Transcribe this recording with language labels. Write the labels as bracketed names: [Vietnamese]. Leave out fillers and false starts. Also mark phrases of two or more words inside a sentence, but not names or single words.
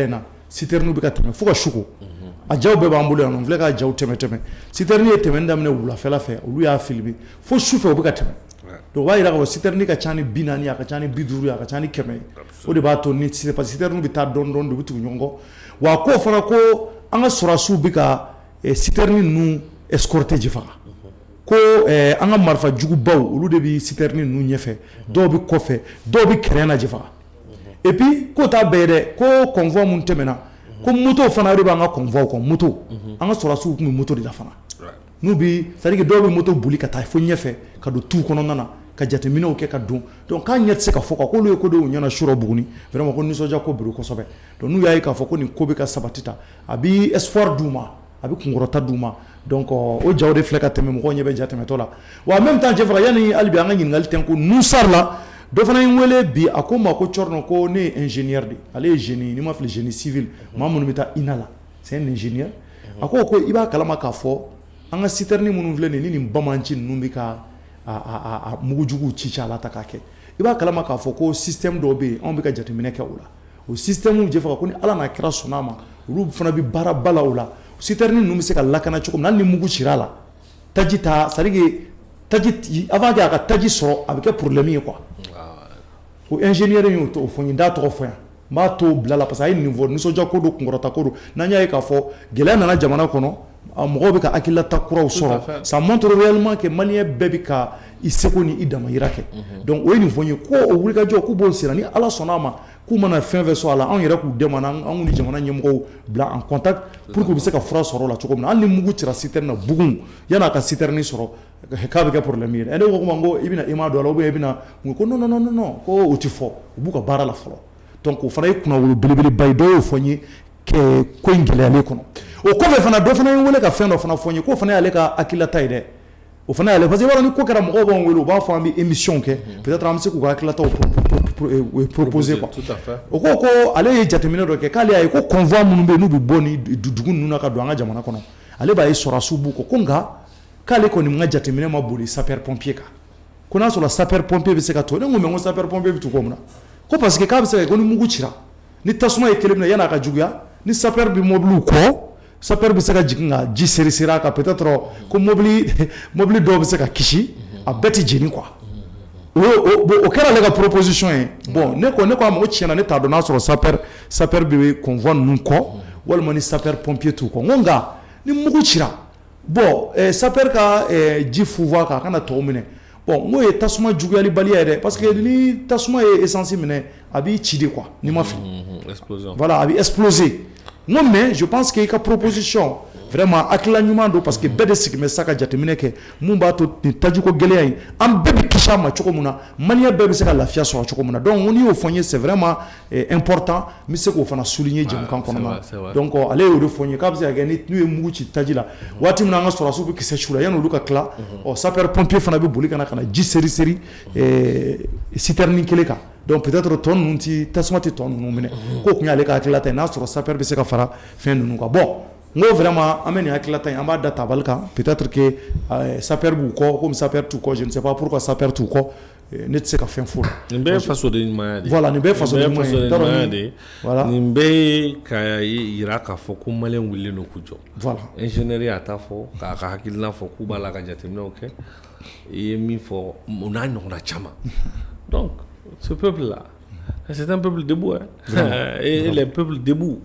[Bambara] in na citerne bɛ ka tɛmɛ fo ka su ko a jaw bɛɛ b'an bolo yan nɔ n filɛ ka jaw tɛmɛ citerne ye tɛmɛni daminɛ wulafɛla fɛ olu y'a filmer fo su fɛ u bɛ ka tɛmɛ donc o b'a yira k'a fɔ citerne ka ca ni 40 a ka ca ni 50 a ka ca ni 100 o de b'a to ni [French] parce que [Bambara] citerne bɛ taa dɔɔni dɔɔni de u bɛ tugu ɲɔgɔn kɔ wa ko fana ko an ka sɔrɔdasiw bɛ ka citerne ninnu escorter Jifaga ko an ka marifa jugubaw olu de bɛ citerne ninnu ɲɛfɛ dɔw bɛ kɔfɛ dɔw bɛ kɛrɛn na Jifaga [French] et puis [Bambara] ko t'a bɛɛ ye dɛ ko convoi mun tɛmɛna ko moto fana de b'an ka convoi kɔ moto an ka sɔrɔdasiw tun bɛ moto de la fana n'u bɛ [French] c'est à dire que [Bambara] dɔw bɛ moto boli ka taa fo ɲɛfɛ ka don tu kɔnɔna na ka jateminɛw kɛ ka don donc k'a ɲɛ tɛ se ka fɔ quoi k'olu ye ko dɔw ɲɛna surɔ Buguni vraiment ko nisɔndiya ko biro kosɛbɛ donc n'u y'a ye k'a fɔ ko nin ko bɛ ka sabati ta a bɛ espoir d'u ma a bɛ kunkɔrɔta d'u ma donc o jaw de filɛ ka tɛmɛ mɔgɔw ɲɛ bɛ ja tɛmɛtɔ la wa [French] en même temps [Bambara] Jifaga yani hali bi an ka ɲininkali tɛ ko Nusar la dɔ fana ye n wele bi a ko n ma ko cɔrɔnɔ ko ne ye ingénieur de ale ye génie ni ma fili [French] génie civil [Bambara] maa minnu bɛ taa INA la [French] c'est un ingénieur [Bambara] a ko i b'a kalama k'a fɔ an ka citerne minnu filɛ nin ni nin bamanci ninnu bɛ ka mugujuguw ci a la ta k'a kɛ i b'a kalama k'a fɔ ko système dɔw bɛ yen anw bɛ ka jateminɛ kɛ o la o système Jifaga ko ni ala n'a kɛra sɔnn'a ma olu fana bɛ baara ba la o la citerne ninnu bɛ se ka lakana cogo min na hali ni mugu cira a la taji ta [French] c'est à dire que [Bambara] taji [French] avant que [Bambara] a ka taji sɔrɔ a bɛ kɛ problème ye quoi o ingénieur y'o fɔ n ye n t'a tɔgɔ fɔ yan n b'a to bila la [French] parce que [Bambara] a ye nin fɔ nisɔndiya ko don kunkɔrɔta ko don n'an y'a ye k'a fɔ gɛlɛya nana jamana kɔnɔ mɔgɔw bɛ ka hakililata kuraw sɔrɔ [French] ça montre réellement que [Bambara] maliyɛn bɛɛ bɛ ka i seko ni i damayira kɛ donc o ye nin fɔ n ye ko o wulikajɔ k'u b'o sera ni ala sɔnn'a ma k'u mana fɛn fɛn sɔrɔ a la anw yɛrɛ k'u dɛmɛ an ni jamana ɲɛmɔgɔw bila [French] en contact pour que [Bambara] u bɛ se ka fura sɔrɔ o la cogo min na hali ni mugu cira citerne na Bugun yan'a ka citerne sɔrɔ k'a bɛ kɛ problème ye dɛ ne ko n ko i bɛna IMA dɔ la [French] ou bien [Bambara] i bɛna ko non ko o tɛ fɔ u b'u ka baara la fɔlɔ donc o fana ye kunnawolo belebeleba ye dɔw y'o fɔ n ye ko in gɛlɛyalen kɔnɔ o kɔfɛ fana dɔ fana ye n wele ka fɛn dɔ fana fɔ n ye k'o fana y'ale ka hakililata ye dɛ o fana y'ale parce que i b'a dɔn ni ko kɛra mɔgɔw b'an wele u b'a fɔ an bɛ émission kɛ peut-être an bɛ se k'u ka hakililataw [French] proposer quoi [Bambara] o ko ale ye jateminɛ dɔ kɛ k'ale y'a ye ko convoi minnu bɛ yen n'u bɛ bɔ ni dugu ninnu na ka don an ka jamana kɔnɔ ale b'a ye sɔrɔdasiw b'u kɔ ko nka k'ale kɔni ka jateminɛ ma boli [French] sapeur pompier [Bambara] kan ko n'a sɔrɔ [French] sapeur pompier [Bambara] bɛ se ka to ne ko mais ko [French] sapeur pompier [Bambara] bɛ to ko mun na ko [French] parce que [Bambara] k'a bɛ se ka kɛ ko ni mugu cira ni tasuma ye kelen minɛ yan'a ka juguya ni sapeur bɛ mobiliw kɔ sapeur bɛ se ka jigin ka ji seri a kan peut-être ko mobili dɔw bɛ se ka kisi a bɛɛ tɛ jeni quoi o kɛra ale ka proposition ye bon ne ko a ma ko tiɲɛna ne t'a dɔn n'a sɔrɔ sapeur bɛ convoi ninnu kɔ walima ni [French] sapeur pompier [Bambara] t'u kɔ n ko nka ni mugu cira bon sapeur ka ji funfun a kan a kana tɔw minɛ bon n ko ye tasuma juguyali baliya ye dɛ [French] parce que [Bambara] ni tasuma ye essence minɛ a b'i ci de quoi n'i ma fili voilà a bɛ exploser n ko [French] mais je pense [Bambara] que i ka [French] proposition vraiment [Bambara] hakilila ɲuman don [French] parce que [Bambara] bɛɛ de sigi bɛ sa ka jateminɛ kɛ mun b'a to nin tajiko gɛlɛya in an bɛɛ bɛ kisi a ma cogo min na maliyɛn bɛɛ bɛ se ka lafiya sɔrɔ cogo min na donc n'i y'o fɔ n ye [French] c'est vraiment important [Bambara] n bɛ se k'o fana souligner jɛmukan kɔnɔna na donc ale y'o de fɔ n ye k'a bɛ se ka kɛ n'u ye mugu ci taji la waati min na an ka sɔrɔdasiw bɛ kisɛ su la yanni olu ka tila sapeur pompier fana bɛ boli ka na ji seri citerne kelen kan donc peut-être tɔ ninnu tɛ tasuma tɛ tɔ ninnu minɛ k'o tun y'ale ka hakililata ye n'a sɔrɔ sapeur bɛ se ka fara fɛn ninnu kan bon n ko vraiment an bɛ nin hakililata in an b'a da tabali kan [French] peut-être que [Bambara] sapeur b'u kɔ komi sapeur t'u kɔ [French] je ne sais pas pourquoi [Bambara] sapeur t'u kɔ ne tɛ se ka fɛn fɔ la. nin bɛɛ ye faso de ɲumanya de ye. voilà nin bɛɛ ye faso de ɲumanya de ye. voilà nin bɛɛ ye ka yira k'a fɔ ko maliyɛn wulilen don k'u jɔ. voilà ingénieur y'a ta fɔ k'a ka hakilina fɔ k'u b'a la ka jateminɛw kɛ i ye min fɔ o n'a ɲɔgɔnna caman [French] donc ce peuple là c'est un peuple debout et les peuples debout.